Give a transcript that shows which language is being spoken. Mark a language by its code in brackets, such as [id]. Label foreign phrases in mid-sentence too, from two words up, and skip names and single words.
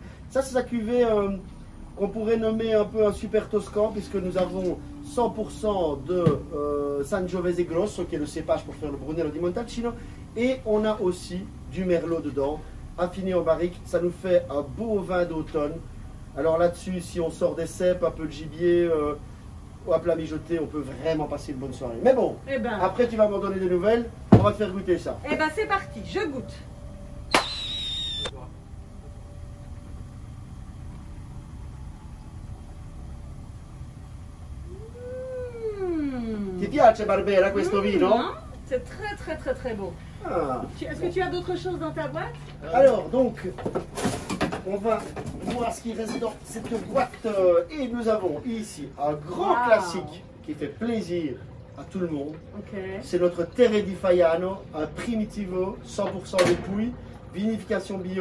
[fr] Ça, c'est sa cuvée qu'on pourrait nommer un peu un super toscan, puisque nous avons 100% de Sangiovese Grosso, qui est le cépage pour faire le Brunello di Montalcino, Et on a aussi du merlot dedans, affiné en barrique. Ça nous fait un beau vin d'automne. Alors là-dessus, si on sort des cèpes, un peu de gibier ou à plat mijoté, on peut vraiment passer une bonne soirée. Mais bon, Eh ben, après tu vas m'en donner des nouvelles, on va te faire goûter ça. eh ben c'est parti, je goûte. [it] Ti piace Barbera questo vino? [fr] Hein? C'est très très très très beau. Ah. Est-ce que tu as d'autres choses dans ta boîte? Alors donc, on va voir ce qui reste dans cette boîte. Et nous avons ici un grand Wow. classique qui fait plaisir à tout le monde. Ok. C'est notre Terre di Faiano, un Primitivo, 100% dépouille, vinification bio.